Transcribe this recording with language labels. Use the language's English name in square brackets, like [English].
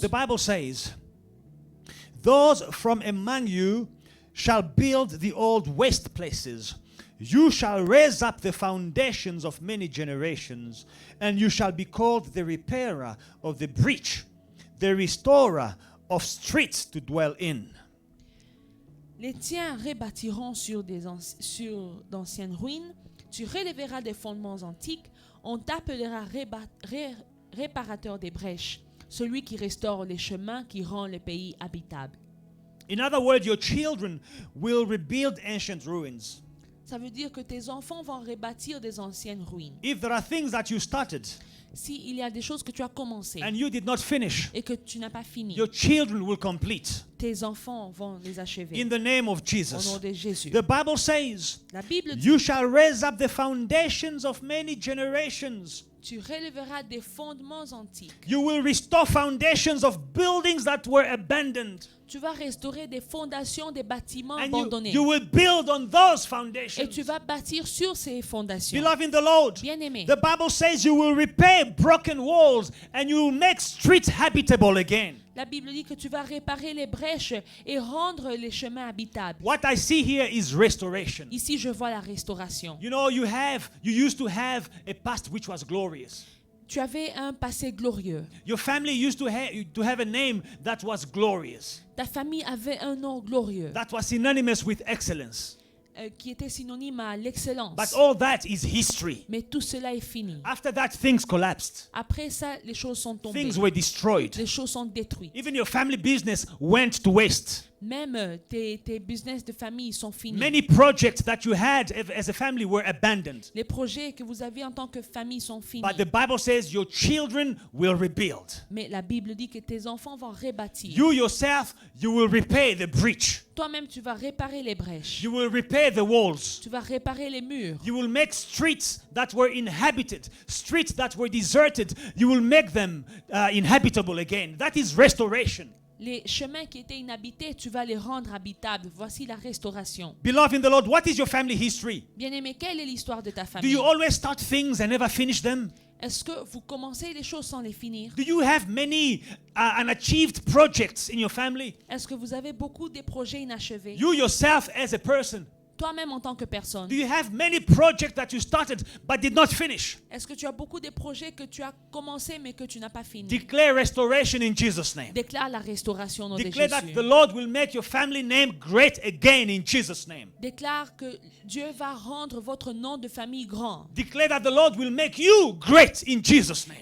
[English] The Bible says, those from among you shall build the old waste places. You shall raise up the foundations of many generations, and you shall be called the repairer of the breach, the restorer of streets to dwell in. [French] Les tiens rebâtiront sur d'anciennes ruines. Tu relèveras des fondements antiques. On t'appellera réparateur des brèches, celui qui restaure les chemins, qui rend le pays habitable. [English] In other words, your children will rebuild ancient ruins. [French] Ça veut dire que tes enfants vont rebâtir des anciennes ruines. [English] If there are things that you started [French] S'il y a des choses que tu as commencées [English] and you did not finish, [French] et que tu n'as pas fini, [English] your children will complete. [French] tes enfants vont les achever. [English] In the name of [French] Au nom [English] Jesus. [French] de Jésus. [English] The Bible says, [French] La Bible dit, [English] you shall raise up the foundations of many generations. [French] tu relèveras des fondements antiques. [English] You will restore foundations of buildings that were abandoned. [French] Tu vas restaurer des fondations des bâtiments [English] And [French] abandonnés. [English] you will build on those [French] Et [English] foundations. [French] tu vas bâtir sur ces fondations. [English] Beloved in the Lord, [French] Bien-aimé, [English] the Bible says you will repair broken walls and you will make streets habitable again. [French] la Bible dit que tu vas réparer les brèches et rendre les chemins habitables. [English] What I see here is restoration. [French] Ici, je vois la restauration. [English] You know, you used to have a past which was glorious. [French] Tu avais un passé glorieux. [English] Your family used to have a name that was glorious, [French] Ta famille avait un nom glorieux [English] that was synonymous with excellence. [French] Qui était synonyme à l'excellence. [English] But all that is history. [French] Mais tout cela est fini. [English] After that, things collapsed. [French] Après ça, les choses sont tombées. [English] Things were destroyed. [French] Les choses sont détruites. [English] Even your family business went to waste. [French] Même tes business de famille sont finis. [English] Many projects that you had as a family were abandoned. [French] Les projets que vous avez en tant que famille sont finis. [English] But the Bible says your children will rebuild. [French] Mais la Bible dit que tes enfants vont rebâtir. [English] You yourself, you will repair the breach. [French] Toi-même, tu vas réparer les brèches. [English] You will repair the walls. [French] Tu vas réparer les murs. [English] You will make streets that were inhabited, streets that were deserted, you will make them inhabitable again. That is restoration. [French] Les chemins qui étaient inhabités, tu vas les rendre habitables. Voici la restauration. [English] Beloved in the Lord, what is your family history? [French] Bien-aimé, quelle est l'histoire de ta [English] Do [French] famille? [English] you always start things and never finish them? [French] Est-ce que vous commencez les choses sans les finir? [English] Do you have many unachieved projects in your family? [French] Est-ce que vous avez beaucoup de projets inachevés? [English] You yourself as a person, [French] toi-même en tant que personne. [English] Do you have many projects that you started but did not finish? [French] Est-ce que tu as beaucoup de projets que tu as commencé mais que tu n'as pas fini? [English] Declare restoration in Jesus' name. [French] Déclare la restauration au nom de [English] Declare that [French] Jésus. [English] the Lord will make your family name great again in Jesus' name. [French] Déclare que Dieu va rendre votre nom de famille grand. [English] Declare that the Lord will make you great in Jesus' name.